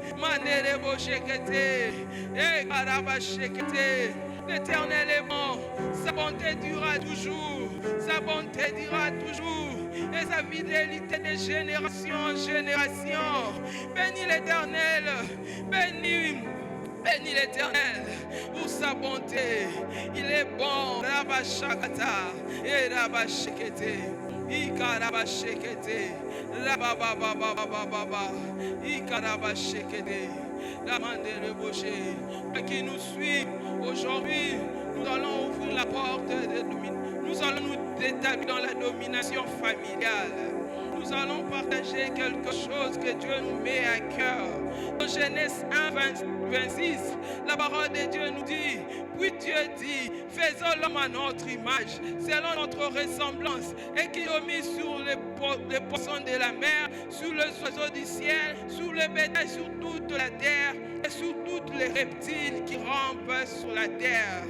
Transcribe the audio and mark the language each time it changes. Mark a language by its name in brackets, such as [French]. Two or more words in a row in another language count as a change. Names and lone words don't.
[French] L'Éternel est bon, sa bonté durera toujours, sa bonté durera toujours, et sa fidélité de génération en génération. Bénis l'Éternel, bénis l'Éternel pour sa bonté. Il est bon. Rabashakata et Rabashekete. Ikarabashekete. Rababababababa. Ikarabashekete. Lamandere Boshe. Qui nous suit aujourd'hui, nous allons ouvrir la porte de domination. Nous allons nous établir dans la domination familiale. Nous allons partager quelque chose que Dieu nous met à cœur. Dans Genèse 1, 26, la parole de Dieu nous dit, puis Dieu dit, faisons l'homme à notre image, selon notre ressemblance, et qui domine sur les poissons de la mer, sur les oiseaux du ciel, sur le bétail, sur toute la terre, et sur tous les reptiles qui rampent sur la terre.